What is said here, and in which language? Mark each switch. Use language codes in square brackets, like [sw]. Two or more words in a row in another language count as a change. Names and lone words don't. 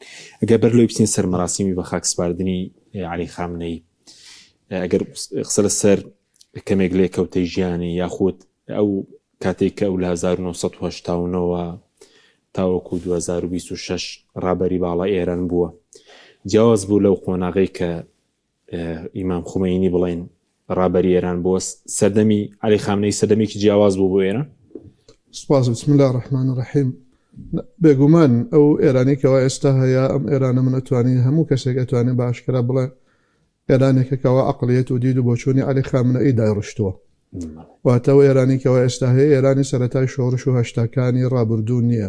[ckb] ئەگەر بەر لەوەی بچین سەر مەراسیمی بە خاکسپاردنی عەلی خامنەئی، ئەگەر قسە لەسەر کەمێک لێکەوتەی ژیانی یاخود ئەو کاتێک کە ئەو لە 1970ەوە تاوەکو 2026 ڕابەری باڵای ئێران بووە، جیاواز بوو لەو خۆناغی کە ئیمام خومەینی بڵێن ڕابەری ئێران بووە، سەردەمی عەلی خامنەئی سەردەمێکی جیاواز بوو بۆ ئێران؟ سپاس. [ar] بسم الله الرحمن الرحیم. [ckb] بێگومان ئەو ئێرانێکەوە ئێستا هەیە، ئەم ئێرانە من ئەتوانی هەموو کەسێک ئەتوانێت بە ئاشکرا بڵێ ئێرانێکەکەوە عەقڵیەت و دید و بۆچوونی عەلی خامنەئی دایڕشتووە. واتە ئەو ئێرانێکەوە ئێستا هەیە ئێرانی سەرەتای شۆڕش و هەشتاکانی ڕابردوو نییە.